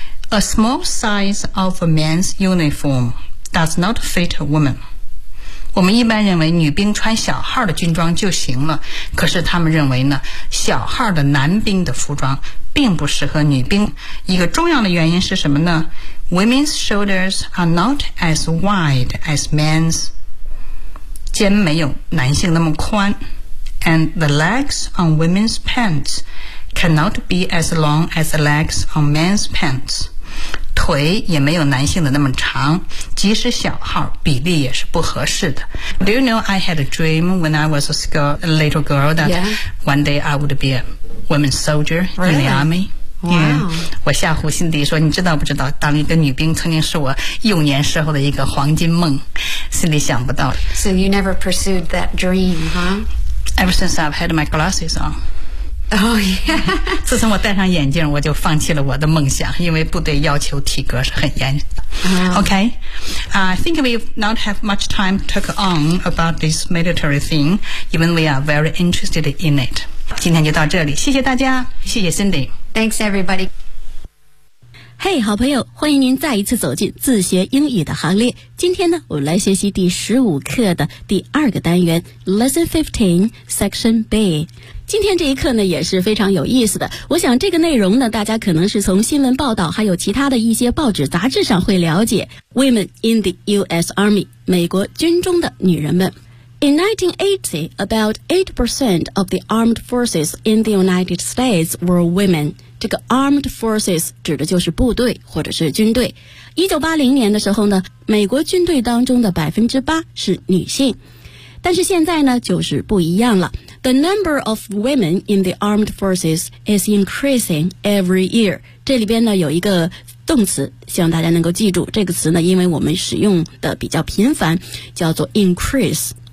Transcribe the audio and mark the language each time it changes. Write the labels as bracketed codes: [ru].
[en] A small size of a man's uniform does not fit a woman. [zh] 我们一般认为女兵穿小号的军装就行了，可是他们认为呢，小号的男兵的服装并不适合女兵。一个重要的原因是什么呢？ [en] Women's shoulders are not as wide as men's. [zh] 肩没有男性那么宽。 [en] And the legs on women's pants cannot be as long as the legs on men's pants. [zh] 腿也没有男性的那么长，即使小号，比例也是不合适的。 [en] Do you know I had a dream when I was a little girl that、 yeah. one day I would be a women's soldier、 really? in the army? Wow. Yeah. [zh] 我吓唬辛迪说，你知道不知道，当一个女兵曾经是我幼年时候的一个黄金梦。辛迪想不到。 [en] So you never pursued that dream, huh? Ever since I've had my glasses on. Oh, yeah. [zh] 自从我戴上眼镜，我就放弃了我的梦想，因为部队要求体格是很严的。 Uh-huh. [en] Okay. I think we not have much time to talk on about this military thing, even we are very interested in it. [zh] 今天就到这里，谢谢大家，谢谢 Cindy. [en] Thanks, everybody. [zh] Hey, 好朋友，欢迎您再一次走进自学英语的行列。今天呢，我们来学习第15课的第二个单元 [en] Lesson 15, Section B。 [zh] 今天这一课呢也是非常有意思的，我想这个内容呢大家可能是从新闻报道还有其他的一些报纸杂志上会了解。 [en] Women in the US Army, [zh] 美国军中的女人们。 [en] In 1980, about 8% of the armed forces in the United States were women. [zh] 这个 armed forces 指的就是部队或者是军队。 1980年的时候呢，美国军队当中的 8% 是女性。但是现在呢，就是不一样了。 [en] The number of women in the armed forces is increasing every year. [zh] 这里边呢有一个动词，希望大家能够记住这个词呢，因为我们使用的比较频繁，叫做 increase。